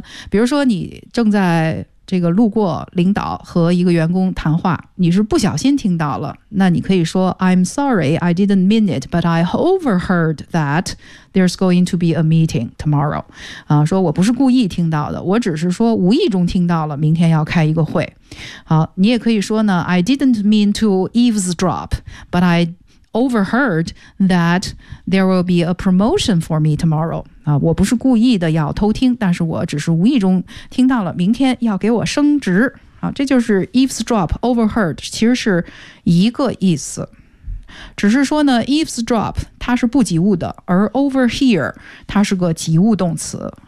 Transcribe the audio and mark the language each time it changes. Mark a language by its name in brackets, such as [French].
[Chinese] 比如说你正在这个路过领导和一个员工谈话，你是不小心听到了，那你可以说 [English] I'm sorry I didn't mean it but I overheard that there's going to be a meeting tomorrow。 [Chinese] 说我不是故意听到的，我只是说无意中听到了明天要开一个会。好，你也可以说呢 [English] I didn't mean to eavesdrop but I overheard that there will be a promotion for me tomorrow。 [Chinese] 我不是故意的要偷听，但是我只是无意中听到了明天要给我升职。这就是 eavesdrop overheard 其实是一个意思，只是说呢 eavesdrop 它是不及物的，而 overhear 它是个及物动词。